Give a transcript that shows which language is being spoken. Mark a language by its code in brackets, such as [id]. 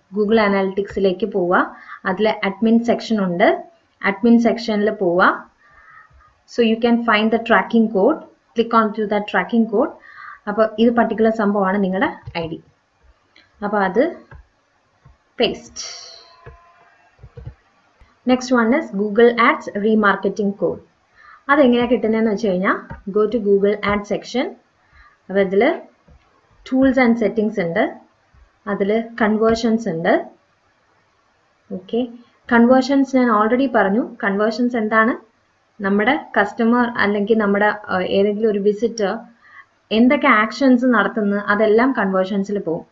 [ml] Google അനാലിറ്റിക്സിലേക്ക് പോവുക, അതിൽ admin section ഉണ്ട്, അഡ്മിൻ സെക്ഷനിൽ പോവുക. [en] So you can find the tracking code, click on to the tracking code. [ml] അപ്പോൾ ഇത് പർട്ടിക്കുലർ സംഭവമാണ് നിങ്ങളുടെ ID. അപ്പോൾ അത് [en] paste. Next one is Google Ads remarketing code. [ml] അതെങ്ങനെയാണ് കിട്ടുന്നതെന്ന് വെച്ച് കഴിഞ്ഞാൽ [en] go to Google Ads section. [ml] അപ്പോൾ ഇതിൽ ടൂൾസ് ആൻഡ് സെറ്റിംഗ്സ് ഉണ്ട്, അതിൽ കൺവേർഷൻസ് ഉണ്ട്. ഓക്കെ, കൺവേർഷൻസ് ഞാൻ ഓൾറെഡി പറഞ്ഞു. കൺവേർഷൻസ് എന്താണ്? നമ്മുടെ കസ്റ്റമർ അല്ലെങ്കിൽ നമ്മുടെ ഏതെങ്കിലും ഒരു വിസിറ്റർ എന്തൊക്കെ ആക്ഷൻസ് നടത്തുന്നു അതെല്ലാം കൺവേർഷൻസിൽ പോകും.